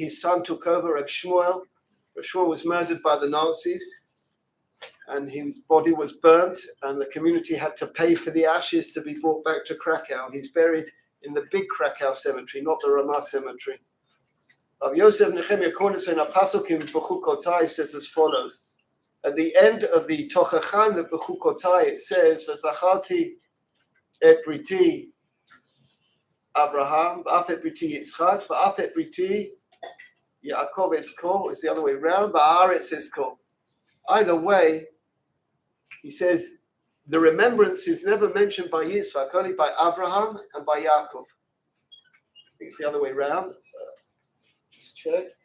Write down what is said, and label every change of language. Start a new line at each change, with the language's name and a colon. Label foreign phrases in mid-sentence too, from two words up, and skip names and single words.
English: His son took over, Reb Shmuel. Reb Shmuel was murdered by the Nazis, and his body was burnt, and the community had to pay for the ashes to be brought back to Krakow. He's buried in the big Krakow cemetery, not the Ramah cemetery. Rav Yosef Nehemiah Kornitzer in a pasuk in Bechukotai says as follows. At the end of the Tochacha, the Bechukotai, it says,
Hebrew: וזכרתי את בריתי אברהם ואף את בריתי יצחק ואף את בריתי יעקב אזכר,
English: it's the other way around,
Hebrew: והארץ אזכר.
English: Either way, he says, the remembrance is never mentioned by Yitzchak, only by Abraham and by Yaakov. I think it's the other way around. Just check.